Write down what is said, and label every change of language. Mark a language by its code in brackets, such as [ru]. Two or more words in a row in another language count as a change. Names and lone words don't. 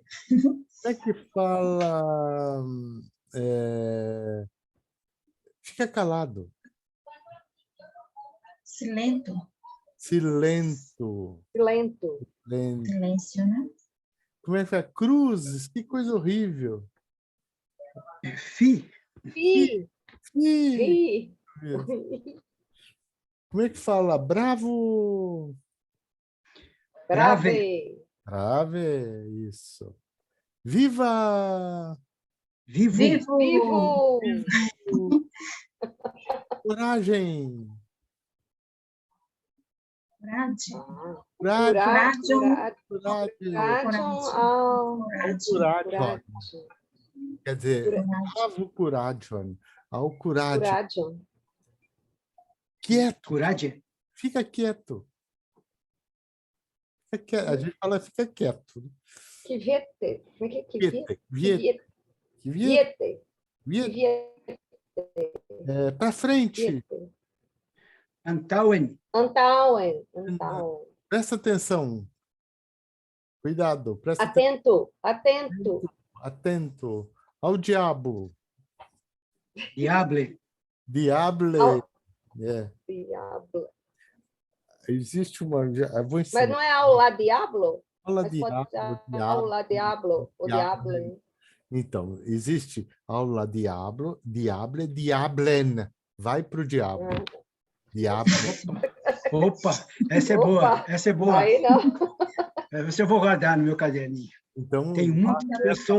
[pt] Como é que fala? Fica calado. Silento. Silento. Lento. Lento. Silêncio, né? Como é que fala? Cruzes. Que coisa horrível. Fi. Fi. Ih, Fi. como é que fala? Bravo. Brave. Brave. Isso. Viva. Vivo. Vivo. Vivo. Coragem. Coragem. Ah, Coragem. Coragem. Coragem. Coragem. Quer dizer, bravo coragem. Ao coragem. Coragem. Quieto. Coragem. Fica quieto. Fica quieto. A gente fala fica quieto. Kviete. Como é que é? Quiete. Kviete. Quiete. Kviete. Quiete. Para frente. Kviete. Antauen. Antauen. Presta atenção. Cuidado. Presta atenção. Atento. Atento. Atento. Ao diabo. Diable. Diable. Ao- É. Diablo. Existe uma. Eu vou Mas ensinar. não é [eo] ao la diablo? [pt] Fala Mas pode diabo, ser [eo] ao la diablo. [pt] O diabo. diablo. Então, existe aula diablo, diable, diablen. Vai para o diabo. Diabo. Opa, essa é Opa. boa. Essa é boa. Aí não. Essa eu vou guardar no meu caderninho. Então, Tem muitas pessoas.